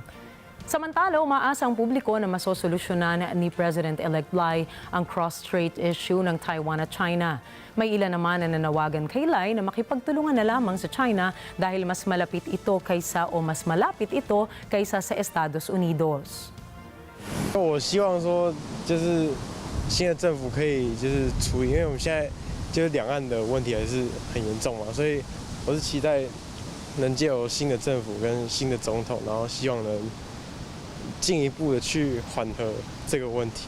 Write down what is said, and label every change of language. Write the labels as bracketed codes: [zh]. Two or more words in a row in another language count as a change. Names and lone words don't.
[tl] Samantala, umaasa ang publiko na masosolusyonan ni President-elect Lai ang [en] cross-strait issue [tl] ng Taiwan at China. May ilan naman na nanawagan kay Lai na makipagtulungan na lamang sa China dahil mas malapit ito kaysa sa Estados Unidos. [zh] 我希望说，就是新的政府可以就是处理，因为我们现在就是两岸的问题还是很严重嘛，所以我是期待能借由新的政府跟新的总统，然后希望能进一步的去缓和这个问题。